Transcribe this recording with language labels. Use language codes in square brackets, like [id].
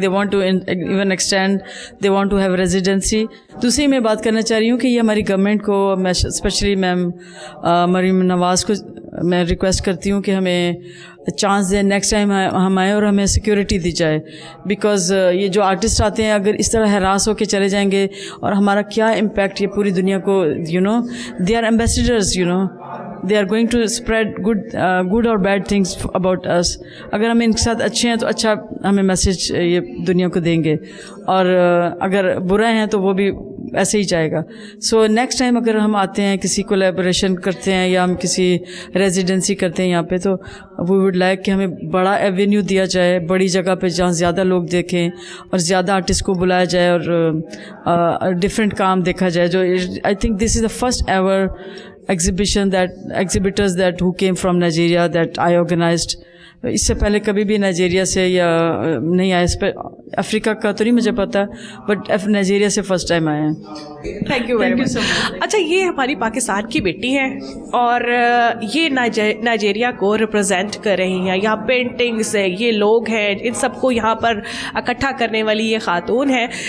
[en] They want to even extend, they want to have residency. [ur] دوسری میں بات کرنا چاہ رہی ہوں کہ یہ ہماری گورنمنٹ کو, میں اسپیشلی میم مریم نواز کو میں ریکویسٹ کرتی ہوں کہ ہمیں چانس دیں, نیکسٹ ٹائم ہم آئیں اور ہمیں سیکورٹی دی جائے. بیکاز یہ جو آرٹسٹ آتے ہیں اگر اس طرح ہراس ہو کے چلے جائیں گے, اور ہمارا کیا امپیکٹ یہ پوری دنیا کو, [en] they are ambassadors, they are going to spread good or bad things about us. [ur] اگر ہم ان کے ساتھ اچھے ہیں تو اچھا ہمیں میسج یہ دنیا کو دیں گے, اور اگر برا ہیں تو وہ بھی ایسے ہی جائے گا. سو نیکسٹ ٹائم اگر ہم آتے ہیں, کسی کولیبوریشن کرتے ہیں یا ہم کسی ریزیڈنسی کرتے ہیں یہاں پہ, تو [en] we would like [ur] کہ ہمیں بڑا ایونیو دیا جائے, بڑی جگہ پہ جہاں زیادہ لوگ دیکھیں اور زیادہ آرٹسٹ کو بلایا جائے اور ڈفرینٹ کام دیکھا جائے. [en] جو I think this is the first ever exhibitors that who came from Nigeria that I organized. [ur] اس سے پہلے کبھی بھی نائجیریا سے یا نہیں آئے, اس پہ افریقہ کا تو نہیں مجھے پتا, بٹ نائجیریا سے فرسٹ ٹائم آئے ہیں. [en] Thank you very much. [ur] اچھا, یہ ہماری پاکستان کی بیٹی ہے اور یہ نائجیریا کو ریپرزینٹ کر رہی ہیں. یہاں پینٹنگس ہے, یہ لوگ ہیں, ان سب کو یہاں پر اکٹھا کرنے والی یہ خاتون ہے.